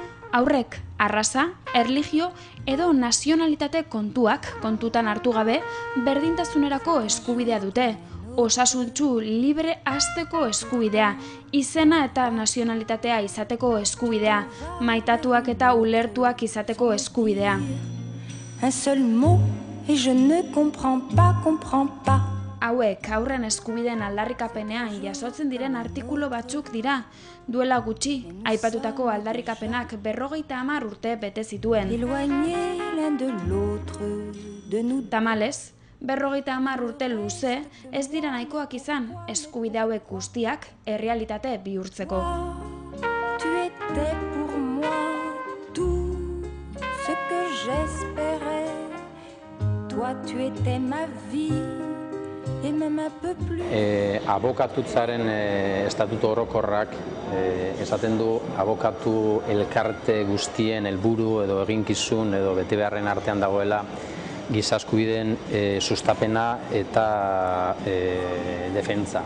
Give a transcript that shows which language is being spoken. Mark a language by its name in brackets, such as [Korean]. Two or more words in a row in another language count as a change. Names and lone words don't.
[Basque] Haurrek arraza, erlijio edo nazionalitate kontuak kontutan hartu gabe berdintasunerako eskubidea dute, osasuntsu libre hazteko eskubidea, izena eta nazionalitatea izateko eskubidea, maitatuak eta ulertuak izateko eskubidea. [French] Un seul mot et je ne comprends pas. [Basque] Hauek haurren eskubideen aldarrikapenean jasotzen diren artikulu batzuk dira. Duela gutxi, aipatutako aldarrikapenak 50 urte bete zituen. Tamalez, 50 urte luze ez dira nahikoak izan eskubide hauek guztiak errealitate bihurtzeko. [French] Tu étais pour moi tout ce que j'espérais. Toi tu étais ma vie. [Basque] Abokatutzaren estatutu orokorrak esaten du abokatu elkarte guztien helburu edo eginkizun edo betebeharren artean dagoela giza eskubideen sustapena eta defentsa.